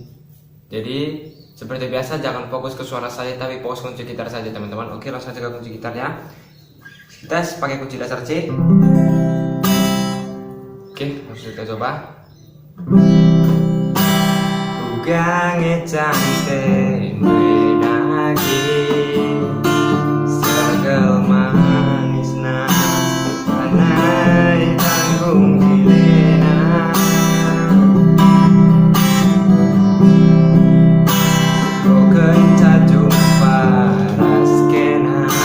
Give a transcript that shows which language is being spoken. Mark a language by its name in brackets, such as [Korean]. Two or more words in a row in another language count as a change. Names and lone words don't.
[Indonesian] Jadi seperti biasa jangan fokus ke suara saya tapi fokus kunci gitar saja teman-teman. Oke, langsung saja ke kunci gitarnya. Kita pakai kunci dasar C. Oke, langsung kita coba. [Batak Karo] Ugange cantik menagi segel manisna anai tanggung dilena kau kenca jumpa raskena